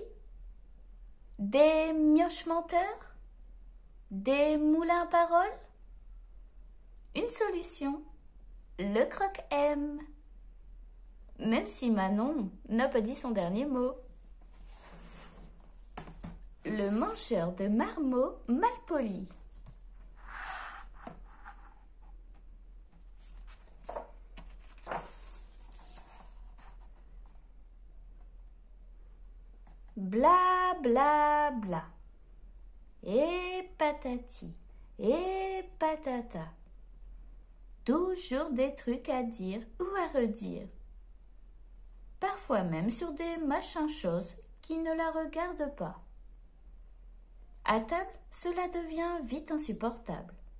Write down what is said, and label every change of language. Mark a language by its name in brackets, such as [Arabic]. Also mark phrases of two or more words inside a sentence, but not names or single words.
[French] Des mioches menteurs? Des moulins paroles? Une solution, le croque-M. Même si Manon n'a pas dit son dernier mot. Le mangeur de marmots malpolis. Bla bla bla. Et patati, et patata. Toujours des trucs à dire ou à redire. Parfois même sur des machins choses qui ne la regardent pas. À table, cela devient vite insupportable.